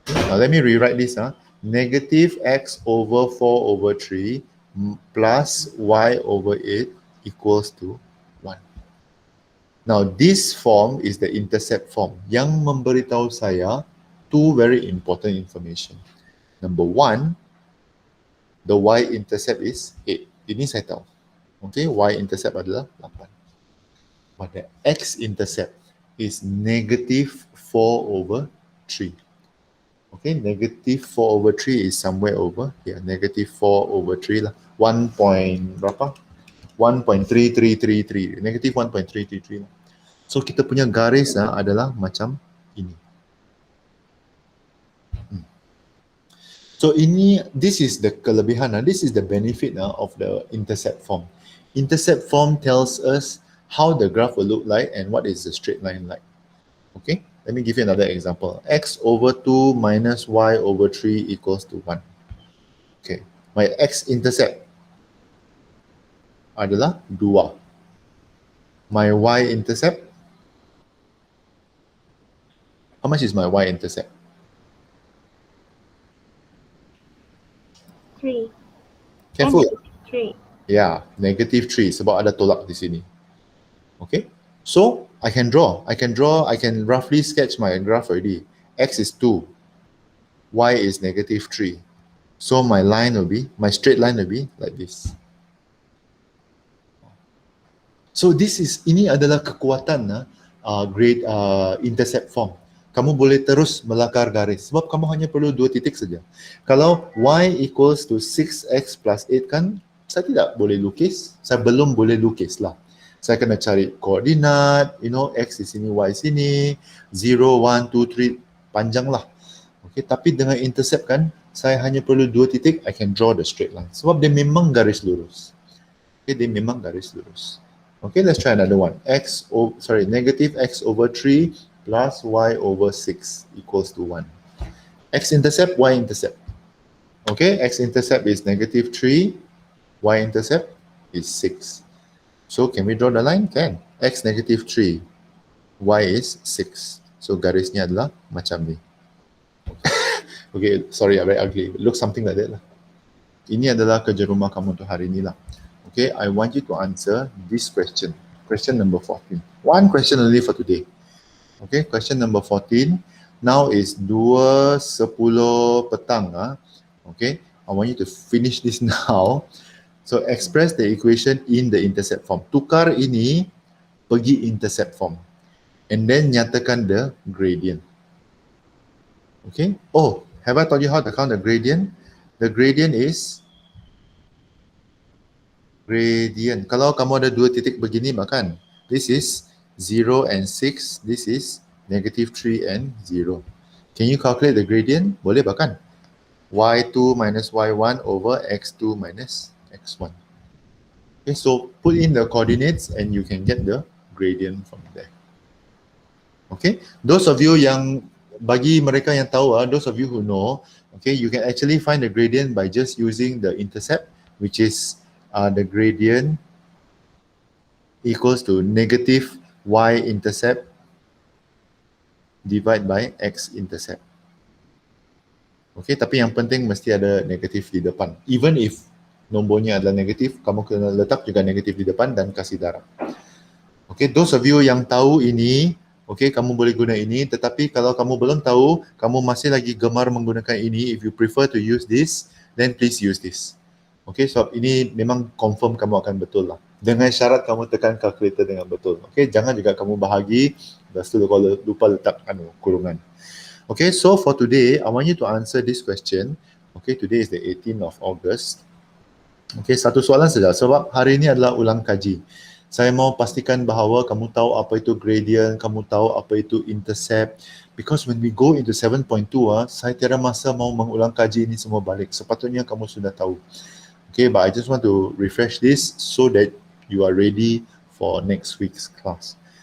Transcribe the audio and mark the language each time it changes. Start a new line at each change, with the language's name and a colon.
English: Now let me rewrite this. Negative x over 4 over 3 plus y over 8 equals to 1. Now this form is the intercept form
Malay: yang memberitahu saya
English: two very important information. Number 1, the y-intercept is 8.
Malay: Ini saya tahu. Okay, y-intercept adalah 8.
English: But the x-intercept is negative 4/3. Okay, negative 4/3 is somewhere over here. Negative 4/3 lah. 1 point berapa? 1.3333. Negative 1.333 lah.
Malay: So kita punya garis adalah macam ini.
English: So this is the kelebihan, this is the benefit of the intercept form. Intercept form tells us how the graph will look like and what is the straight line like. Okay, let me give you another example. x/2 minus y/3 equals to 1. Okay, my x-intercept adalah 2. My y-intercept, how much is my y-intercept? 3. Careful. 3. Yeah, negative 3 sebab ada tolak di sini. Okay, so I can roughly sketch my graph already. X is 2, y is negative 3. So my straight line will be like this.
Malay: So ini adalah kekuatan grade intercept form. Kamu boleh terus melakar garis sebab kamu hanya perlu 2 titik saja. Kalau
English: y equals to 6x plus 8
Malay: kan, saya tidak boleh lukis, saya belum boleh lukis lah. Saya kena cari koordinat, x di sini, y sini, 0, 1, 2, 3, panjang lah. Okay, tapi dengan intercept kan, saya hanya perlu 2 titik,
English: I can draw the straight line.
Malay: Sebab dia memang garis lurus. Okay, dia memang garis lurus.
English: Okay, let's try another one. Negative x/3 plus y/6 equals to 1. X-intercept, y-intercept. Okay, x-intercept is negative 3, y-intercept is 6. So can we draw the line? Can. X negative 3, y is 6.
Malay: So garisnya adalah macam ni.
English: Okay, sorry, very ugly. It looks something like that lah.
Malay: Ini adalah kerja rumah kamu untuk hari ini lah.
English: Okay, I want you to answer this question. Question number 14. One question only for today. Okay, question number 14. Now is 2:10 petang. Okay, I want you to finish this now. So express the equation in the intercept form.
Malay: Tukar ini pergi intercept form.
English: And then nyatakan the gradient. Okay. Oh, have I told you how to count the gradient? The gradient is gradient.
Malay: Kalau kamu ada 2 titik begini makan.
English: This is 0 and 6. This is negative 3 and 0. Can you calculate the gradient?
Malay: Boleh bahkan.
English: y2 minus y1 over x2 minus x1. Okay, so put in the coordinates and you can get the gradient from there. Okay, those of you
Malay: yang, bagi mereka yang tahu,
English: those of you who know, okay, you can actually find the gradient by just using the intercept, which is the gradient equals to negative y-intercept divided by x-intercept.
Malay: Okay, tapi yang penting mesti ada negatif di depan.
English: Even if
Malay: nombornya adalah negatif, kamu kena letak juga negatif di depan dan kasih darab. Okay,
English: those of you
Malay: yang tahu ini, okay, kamu boleh guna ini. Tetapi kalau kamu belum tahu, kamu masih lagi gemar menggunakan ini,
English: if you prefer to use this, then please use this.
Malay: Okay, so ini memang confirm kamu akan betul lah. Dengan syarat kamu tekan calculator dengan betul. Okay, jangan juga kamu bahagi, lepas tu lupa letak kurungan.
English: Okay, so for today, I want you to answer this question. Okay, today is the 18th of August.
Malay: Okay, satu soalan saja sebab hari ini adalah ulang kaji. Saya mau pastikan bahawa kamu tahu apa itu gradient, kamu tahu apa itu intercept.
English: Because when we go into 7.2,
Malay: saya tiada masa mau mengulang kaji ini semua balik. Sepatutnya kamu sudah tahu.
English: Okay, but I just want to refresh this so that you are ready for next week's class.